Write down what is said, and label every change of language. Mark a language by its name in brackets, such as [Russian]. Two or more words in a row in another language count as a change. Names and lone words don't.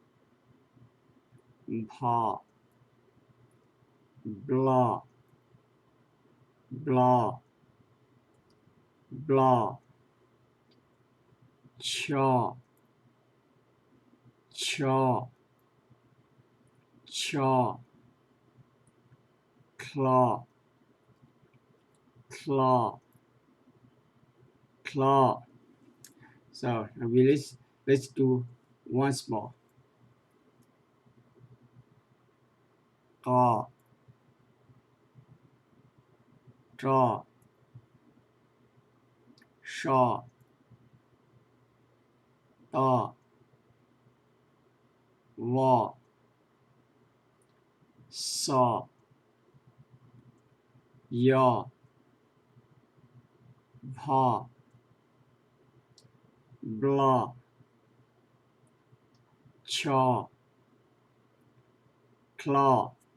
[English] pa, blah, blah, blah, cha, cha, cha, claw, claw, claw. So let's do once more. Ka, tra, sha, ta, va, sa, ya, pa, blah, cha, claw.